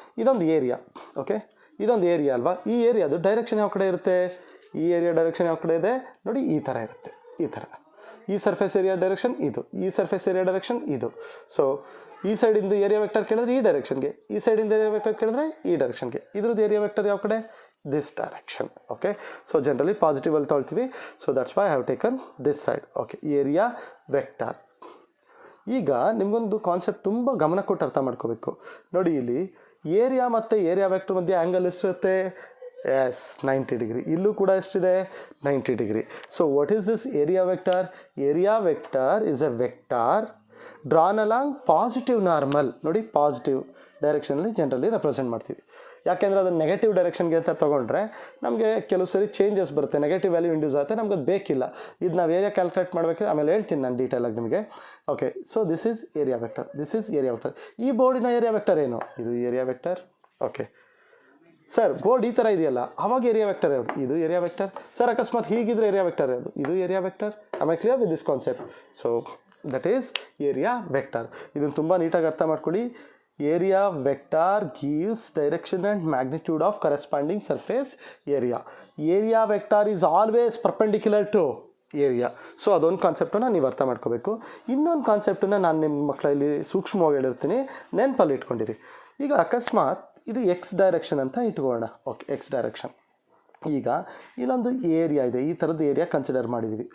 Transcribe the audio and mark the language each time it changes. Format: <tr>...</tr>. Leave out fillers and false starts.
<kn>ಇದೊಂದು area. Okay, ಇದೊಂದು area ಅಲ್ವಾ? ಈ ಏರಿಯಾದು ಡೈರೆಕ್ಷನ್ ಯಾವ ಕಡೆ ಇರುತ್ತೆ? ಈ ಏರಿಯಾ ಡೈರೆಕ್ಷನ್ ಯಾವ ಕಡೆ ಇದೆ ನೋಡಿ? ಈ ಥರ ಇರುತ್ತೆ. ಈ ಥರ ಈ ಸರ್ಫೇಸ್ ಏರಿಯಾ ಡೈರೆಕ್ಷನ್ ಇದು, ಈ ಸರ್ಫೇಸ್ ಏರಿಯಾ ಡೈರೆಕ್ಷನ್ ಇದು. ಸೊ ಈ ಸೈಡಿಂದ ಏರಿಯಾ ವೆಕ್ಟರ್ ಕೇಳಿದ್ರೆ ಈ ಡೈರೆಕ್ಷನ್ಗೆ, ಈ ಸೈಡಿಂದ ಏರಿಯಾ ವೆಕ್ಟರ್ ಕೇಳಿದ್ರೆ ಈ ಡೈರೆಕ್ಷನ್ಗೆ. ಇದ್ರದ್ದು ಏರಿಯಾ ವೆಕ್ಟರ್ ಯಾವ ಕಡೆ?</kn> <en>this direction. Okay, so generally positive</en> <kn>ಅಲ್ಲಿ ತೊಳ್ತೀವಿ,</kn> <en>so that's why I have taken this side. Okay, area vector.</en> <kn>ಈಗ ನಿಮಗೊಂದು ಕಾನ್ಸೆಪ್ಟ್ ತುಂಬ ಗಮನ ಕೊಟ್ಟು ಅರ್ಥ ಮಾಡ್ಕೋಬೇಕು. ನೋಡಿ, ಇಲ್ಲಿ ಏರಿಯಾ ಮತ್ತು ಏರಿಯಾ ವೆಕ್ಟರ್ ಮಧ್ಯೆ ಆ್ಯಂಗಲ್ ಎಷ್ಟಿರುತ್ತೆ? S, 90 degree. ಇಲ್ಲೂ ಕೂಡ ಎಷ್ಟಿದೆ? 90 degree.</kn> <en>So what is this area vector? Area vector is a vector drawn along positive normal.</en> <kn>ನೋಡಿ, ಪಾಸಿಟಿವ್ ಡೈರೆಕ್ಷನಲ್ಲಿ ಜನರಲಿ ರೆಪ್ರೆಸೆಂಟ್ ಮಾಡ್ತೀವಿ. ಯಾಕೆಂದರೆ ಅದನ್ನು ನೆಗೆಟಿವ್ ಡೈರೆಕ್ಷನ್ಗೆ ಅಂತ ತೊಗೊಂಡ್ರೆ ನಮಗೆ ಕೆಲವು ಸರಿ ಚೇಂಜಸ್ ಬರುತ್ತೆ, ನೆಗೆಟಿವ್ ವ್ಯಾಲ್ಯೂ ಇಂಡ್ಯೂಸ್ ಆಗುತ್ತೆ, ನಮ್ಗೆ ಅದು ಬೇಕಿಲ್ಲ. ಇದು ನಾವು ಏರಿಯಾ ಕ್ಯಾಲ್ಕುಲೇಟ್ ಮಾಡಬೇಕಿದ್ರೆ ಆಮೇಲೆ ಹೇಳ್ತೀನಿ ನಾನು ಡೀಟೇಲಾಗಿ ನಿಮಗೆ.</kn> <en>Okay, so this is area vector, this is area vector.</en> <kn>ಈ ಬೋರ್ಡಿನ ಏರಿಯಾ ವೆಕ್ಟರ್ ಏನು? ಇದು area vector. Okay sir, board ಈ ಥರ ಇದೆಯಲ್ಲ, ಆವಾಗ ಏರಿಯಾ ವೆಕ್ಟರ್ ಯಾವುದು? ಇದು ಏರಿಯಾ ವೆಕ್ಟರ್. ಸರ್, ಅಕಸ್ಮಾತ್ ಹೀಗಿದ್ರೆ ಏರಿಯಾ ವೆಕ್ಟರ್ ಯಾವುದು?</kn> <en>ಇದು area vector. ಆಮೇಲೆ clear with this concept. So that is area vector.</en> <kn>ಇದನ್ನು ತುಂಬ ನೀಟಾಗಿ ಅರ್ಥ ಮಾಡ್ಕೊಳ್ಳಿ.</kn> <en>Area vector gives direction and magnitude of corresponding surface area. Area vector is always perpendicular to area.</en> <kn>So ಅದೊಂದು ಕಾನ್ಸೆಪ್ಟನ್ನು ನೀವು ಅರ್ಥ ಮಾಡ್ಕೋಬೇಕು. ಇನ್ನೊಂದು ಕಾನ್ಸೆಪ್ಟನ್ನು ನಾನು ನಿಮ್ಮ ಮಕ್ಕಳಲ್ಲಿ ಸೂಕ್ಷ್ಮವಾಗಿ ಹೇಳಿರ್ತೀನಿ, ನೆನಪಲ್ಲಿ ಇಟ್ಕೊಂಡಿರಿ. ಈಗ ಅಕಸ್ಮಾತ್ ಇದು ಎಕ್ಸ್ ಡೈರೆಕ್ಷನ್ ಅಂತ ಇಟ್ಕೊಳ್ಳೋಣ. Okay, X direction. ಈಗ ಇಲ್ಲೊಂದು ಏರಿಯಾ ಇದೆ, ಈ ಥರದ್ದು ಏರಿಯಾ ಕನ್ಸಿಡರ್ ಮಾಡಿದ್ದೀವಿ.</kn>